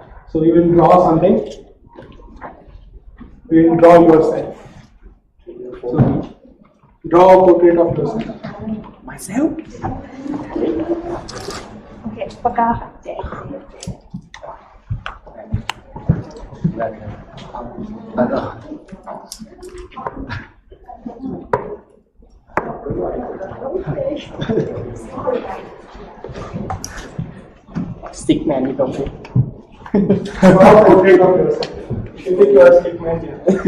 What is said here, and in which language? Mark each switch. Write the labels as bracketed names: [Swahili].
[English] So you will draw something. You will draw yourself. So draw a portrait of yourself. Myself? [Thai] Okay, ปากกาค่ะแจก Stick man นี่ตรงนี้ [English] Draw a portrait of yourself. You think you are a stick man here.